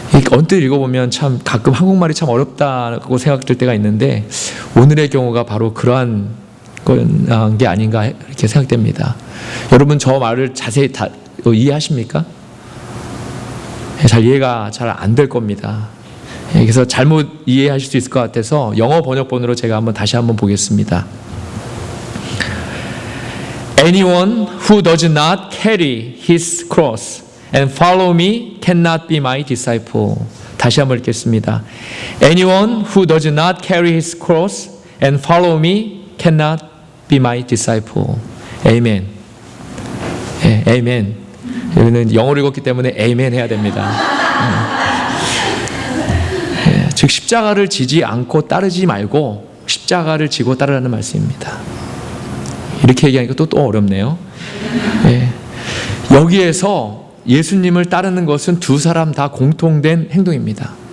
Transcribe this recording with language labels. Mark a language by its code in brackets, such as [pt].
[ko] 언뜻 읽어보면 참 가끔 한국말이 참 어렵다고 생각될 때가 있는데 오늘의 경우가 바로 그러한 게 아닌가 이렇게 생각됩니다. 여러분 저 말을 자세히 다 이해하십니까? 잘 이해가 잘 안 될 겁니다. 그래서 잘못 이해하실 수 있을 것 같아서 영어 번역본으로 제가 다시 한번 보겠습니다. [en] Anyone who does not carry his cross and follow me cannot be my disciple. [ko] 다시 한번 읽겠습니다. [en] Anyone who does not carry his cross and follow me cannot be my disciple. [ko] Amen. 예, Amen. 여기는 영어로 읽었기 때문에 Amen 해야 됩니다. 예, 즉 십자가를 지지 않고 따르지 말고 십자가를 지고 따르라는 말씀입니다. 이렇게 얘기하니까 또 어렵네요. 예, 여기에서 예수님을 따르는 것은 두 사람 다 공통된 행동입니다.